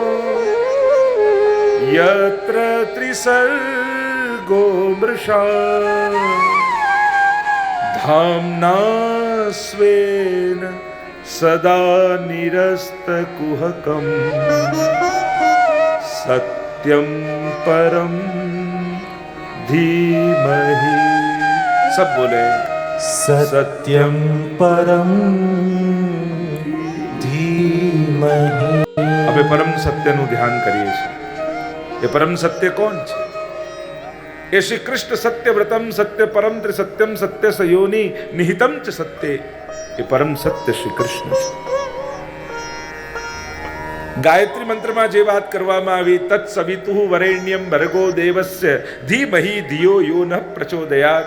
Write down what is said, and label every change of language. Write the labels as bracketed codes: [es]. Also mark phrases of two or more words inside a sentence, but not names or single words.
[sa] यत्र त्रिसर्गो मृषा धाम्ना स्वेन सदा निरस्तकुहकं सत्यं परं धीमहि. [hi] सब बोले [sa] सत्यं परं धीमहि. [gu] હવે પરમ સત્યનું ધ્યાન કરીએ છીએ. એ પરમ સત્ય કોણ છે? એ શ્રી કૃષ્ણ [sa] सत्य व्रतम् सत्य परम् त्रिसत्यम् सत्य सयोनी निहितम् च सत्य. [gu] એ પરમ સત્ય શ્રી કૃષ્ણ છે. ગાયત્રી મંત્રમાં જે વાત કરવામાં આવી, [sa] तत् सवितुः वरेण्यम् भर्गो देवस्य धीमहि धियो यो नः प्रचोदयात्.